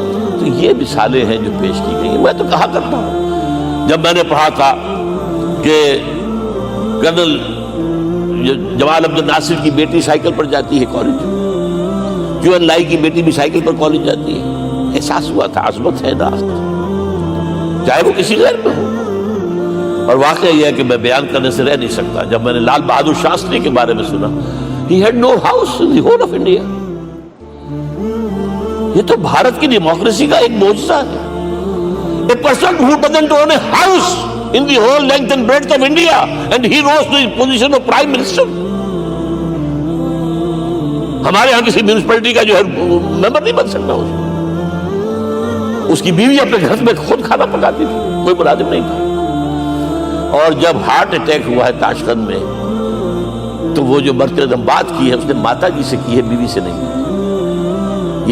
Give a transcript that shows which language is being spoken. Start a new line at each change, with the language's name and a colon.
Urdu: تو یہ مثالیں ہیں جو پیش کی گئی. میں تو کہا کرتا ہوں, جب میں نے پڑھا تھا کہ کرنل جمال عبد الناصر کی بیٹی سائیکل پر جاتی ہے کالج, کیو این لائی کی بیٹی بھی سائیکل پر کالج جاتی ہے, احساس ہوا تھا عظمت ہے نا, چاہے وہ کسی غیر میں ہو. اور واقعہ یہ ہے کہ میں بیان کرنے سے رہ نہیں سکتا. جب میں نے لال بہادر شاستری کے بارے میں سنا,
English: he had no house in the whole of India.
Urdu: یہ تو بھارت کی ڈیموکریسی کا ایک معجزہ ہے.
English: A person who doesn't own a house in the whole length and breadth of India, and he rose to the position of Prime Minister.
Urdu: ہمارے ہاں کسی میونسپلٹی کا جو ہے ممبر نہیں بن سکتا. اس کی بیوی اپنے گھر میں خود کھانا پکاتی تھی, کوئی ملازم نہیں تھا. اور جب ہارٹ اٹیک ہوا ہے تاشقند میں, تو وہ جو مرتبہ بات کی ہے اس نے ماتا جی سے کی ہے, بیوی سے نہیں کی.